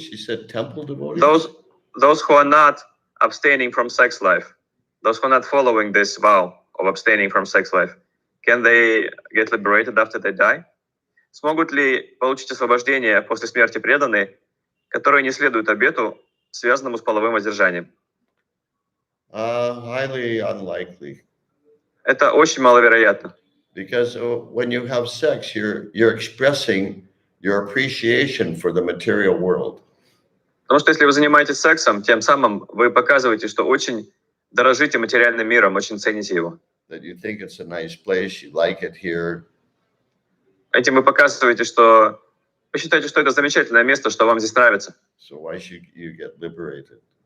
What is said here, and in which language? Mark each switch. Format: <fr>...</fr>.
<en>She said temple devotees? Those who are not abstaining from sex life, those who are not following this vow of abstaining from sex life, can they get liberated after they die?</en> <ru>Смогут ли получить освобождение после смерти преданные, которые не следуют обету, связанному с половым воздержанием?</ru> <en>Highly unlikely.</en> <ru>Это очень маловероятно.</ru> <en>Because when you have sex, you're expressing your appreciation for the material world.</en> <ru>Потому что если вы занимаетесь сексом, тем самым вы показываете, что очень дорожите материальным миром, очень цените его.</ru> <en>that you think it's a nice place, you like it here,</en> <ru>Этим вы показываете, что вы считаете, что это замечательное место, что вам здесь нравится.</ru> <en>so why should you get liberated?</en>